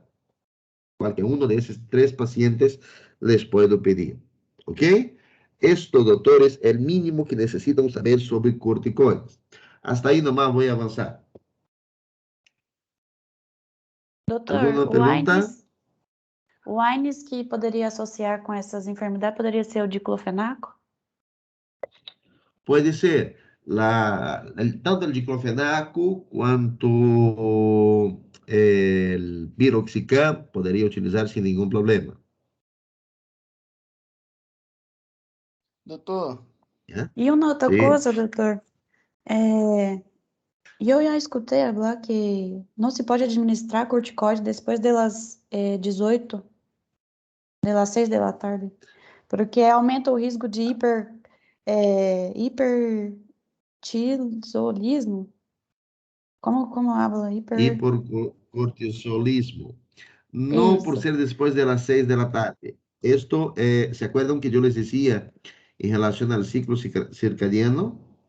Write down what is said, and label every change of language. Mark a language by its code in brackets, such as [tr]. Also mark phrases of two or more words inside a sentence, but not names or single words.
[es] Cualquier uno de esos 3 pacientes les puedo pedir. ¿Ok? Esto, doctores, es el mínimo que necesitan saber sobre corticoides. Hasta ahí nomás voy a avanzar. [pt] Doutor, [es] ¿Alguna pregunta? [pt] o AINES que poderia associar com essas enfermidades poderia ser o diclofenaco? [es] Puede ser tanto el diclofenaco cuanto el piroxicam podría utilizar sin ningún problema. [pt] Doutor, [es] ¿Ya? [pt] E uma outra [es] Sí. [pt] coisa, doutor, eu já escutei falar que não se pode administrar corticoide depois das 18, das 6 da tarde, porque aumenta o risco de hipertiroidismo. [es] Como habla? Y por cortisolismo. No por [pt] Isso. [es] ser después de las 6 de la tarde. Esto, ¿se acuerdan que yo les decía en relación al ciclo circadiano?